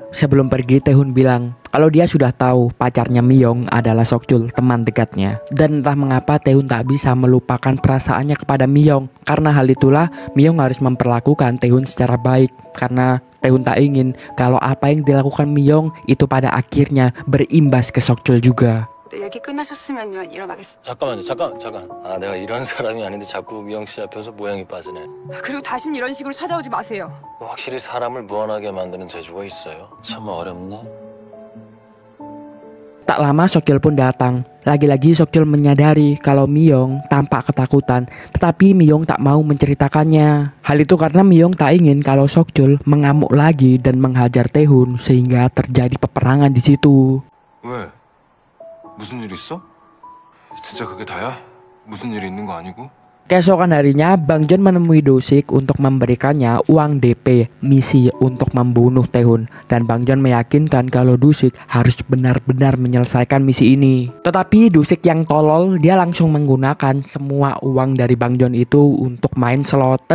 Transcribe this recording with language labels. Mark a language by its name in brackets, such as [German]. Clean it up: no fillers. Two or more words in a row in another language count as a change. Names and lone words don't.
[Indonesian] Sebelum pergi, Tae-hun bilang kalau dia sudah tahu pacarnya Myung adalah Sokjul, teman dekatnya. Dan entah mengapa Tae-hun tak bisa melupakan perasaannya kepada Myung. Karena hal itulah Myung harus memperlakukan Tae-hun secara baik. Karena Tae-hun tak ingin kalau apa yang dilakukan Myung itu pada akhirnya berimbas ke Sokjul juga. [Korean] 얘기 끝나셨으면요 일어나겠습니다. 잠깐. 아, 내가 이런 사람이 아닌데 자꾸 미영 씨 앞에서 모양이 빠지네. 그리고 다신 이런 식으로 찾아오지 마세요. 확실히 사람을 무안하게 만드는 재주가 있어요. 참 어렵네. [Indonesian] Tak lama Sokjul pun datang. Lagi-lagi Sokjul menyadari kalau Myung tampak ketakutan, tetapi Myung tak mau menceritakannya. Hal itu karena Myung tak ingin kalau Sokjul mengamuk lagi dan menghajar Tae-hun sehingga terjadi peperangan di situ. [Korean] 왜? 무슨 일 있어? 진짜 그게 다야? 무슨 일 있는 거 아니고? [Indonesian] Keesokan harinya, Bang Joon menemui Dusik untuk memberikannya uang DP misi untuk membunuh Tae-hun. Dan Bang Joon meyakinkan kalau Dusik harus benar-benar menyelesaikan misi ini. Tetapi Dusik yang tolol, dia langsung menggunakan semua uang dari Bang Joon itu untuk main slot.